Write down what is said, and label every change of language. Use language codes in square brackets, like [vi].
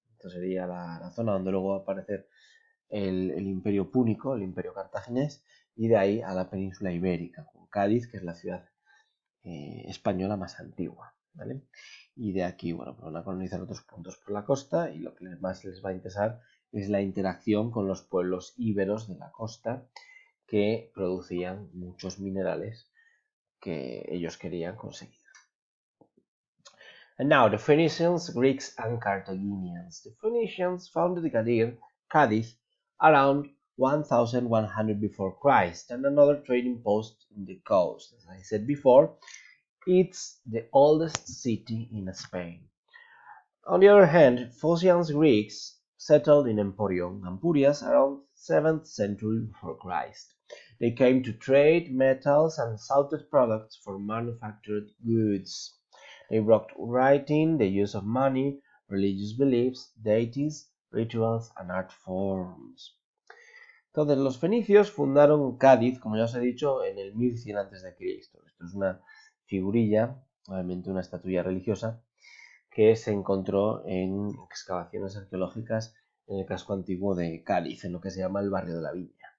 [es] Esta sería la zona donde luego va a aparecer el imperio púnico, el imperio cartaginés, y de ahí a la península ibérica, con Cádiz, que es la ciudad española más antigua, ¿vale? Y de aquí, bueno, pues van a colonizar otros puntos por la costa, y lo que más les va a interesar es la interacción con los pueblos íberos de la costa, que producían muchos minerales que ellos querían conseguir. [en] And now the Phoenicians, Greeks, and Carthaginians. The Phoenicians founded Cadiz around 1100 before Christ, and another trading post in the coast. As I said before, it's the oldest city in Spain. On the other hand, Phocians Greeks settled in Emporion, Ampurias, around 7th century before Christ. They came to trade metals and salted products for manufactured goods. They brought writing, the use of money, religious beliefs, deities, rituals, and art forms. [es] Entonces, los fenicios fundaron Cádiz, como ya os he dicho, en el 1100 a.C. Esto es una figurilla, obviamente una estatuilla religiosa, que se encontró en excavaciones arqueológicas en el casco antiguo de Cádiz, en lo que se llama el barrio de la Viña.